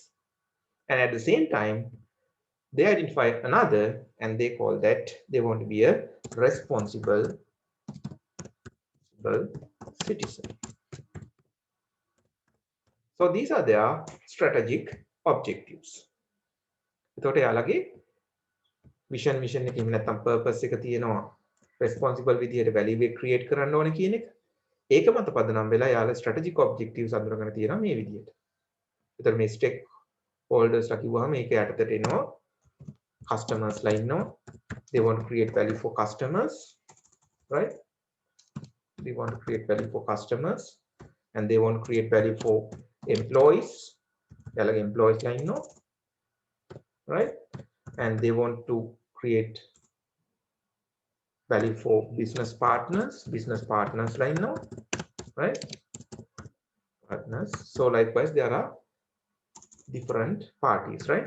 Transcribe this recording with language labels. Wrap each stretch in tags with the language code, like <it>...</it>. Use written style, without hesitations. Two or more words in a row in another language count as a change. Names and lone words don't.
<en>And at the same time, they identify another and they call that they want to be a responsible citizen. So these are their strategic objectives.</en> <si>එතකොට යාළගේ vision එක එහෙම නැත්නම් purpose එක තියෙනවා responsible විදියට value එක create කරන්න ඕනේ කියන එක. ඒක මත පදනම් වෙලා යාළ</si> <en>strategic objectives</en> <si>අඳුරගෙන තියෙනවා මේ විදියට. ඒතර මේ stakeholders ලා කිව්වහම මේක යටතට එනවා customers ලා ඉන්නවා.</si> <en>They want to create value for customers, right? They want to create value for customers and they want to create value for employees.</en> <si>යාළගේ employees ලා ඉන්නවා,</si> <en>right? And they want to create value for business partners line now, right? Partners. So likewise there are different parties, right?</en>